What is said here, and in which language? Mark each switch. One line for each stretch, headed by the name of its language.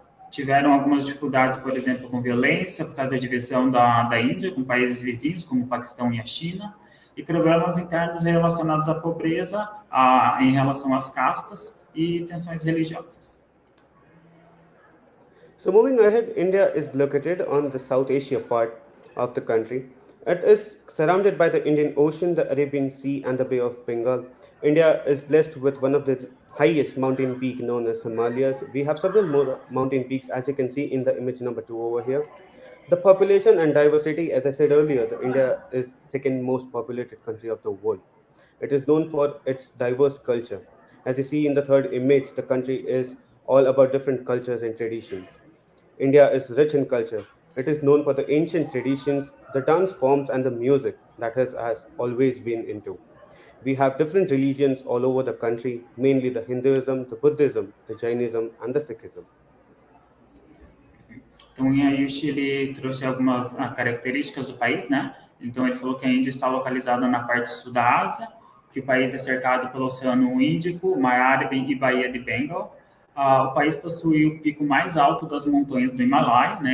Portuguese: Tiveram algumas dificuldades, por exemplo, com violência, por causa da divisão da Índia com países vizinhos, como o Paquistão e a China, e problemas internos relacionados à pobreza, em relação às castas e tensões religiosas.
English: So, moving ahead, India is located on the South Asia part of the country. It is surrounded by the Indian Ocean, the Arabian Sea, and the Bay of Bengal. India is blessed with one of the highest mountain peak known as Himalayas. We have several more mountain peaks, as you can see in the image number 2 over here. The population and diversity, as I said earlier, the India is second most populated country of the world. It is known for its diverse culture. As you see in the third image, the country is all about different cultures and traditions. India is rich in culture. It is known for the ancient traditions, the dance forms, and the music that has always been into. We have different religions all over the country, mainly the Hinduism, the Buddhism, the Jainism, and the Sikhism.
Portuguese: Então, o Ayush, ele trouxe algumas características do país, né? Então, ele falou que a Índia está localizada na parte sul da Ásia, que o país é cercado pelo Oceano Índico, Mar Árabe e Baía de Bengal. O país possui o pico mais alto das montanhas do Himalaia, né?